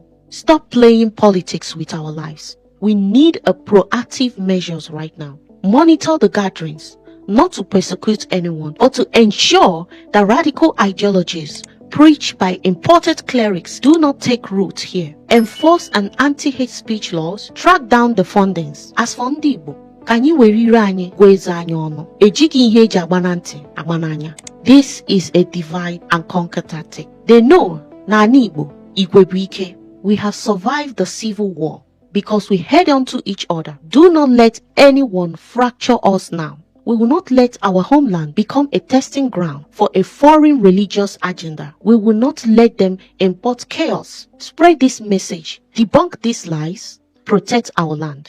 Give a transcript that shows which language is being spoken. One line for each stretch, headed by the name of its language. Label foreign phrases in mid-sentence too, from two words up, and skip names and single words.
English: Stop playing politics with our lives. We need a proactive measures right now. Monitor the gatherings, not to persecute anyone, but to ensure that radical ideologies preached by imported clerics do not take root here. Enforce an anti-hate speech laws, track down the fundings. As for
Igbo: ndị Igbo, ka anyị were ire anyị gwa eze anyị ọnụ. Ejighị ihe eji agbana ntị agbana anya.
English: This is a divide and conquer tactic. They know
Igbo: na anyị Igbo, Igwe bụ ike.
English: We have survived the civil war because we head on to each other. Do not let anyone fracture us now. We will not let our homeland become a testing ground for a foreign religious agenda. We will not let them import chaos. Spread this message. Debunk these lies. Protect our land.